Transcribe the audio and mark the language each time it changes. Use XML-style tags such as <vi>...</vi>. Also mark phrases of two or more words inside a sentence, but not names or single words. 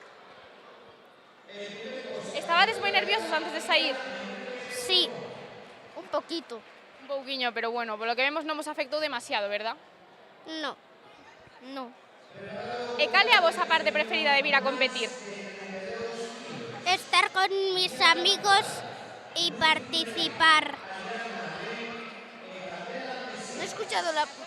<gl>Estabades moi nerviosos antes de sair?</gl> <es>Sí. Un poquito.</es> <gl>Un pouquiño, pero bueno, polo que vemos non vos afectou demasiado, verdad?</gl> <es>No. No.</es> <gl>E cal é a vosa parte preferida de vir a competir?</gl> <es>Estar con mis amigos y participar. No he escuchado la...</es>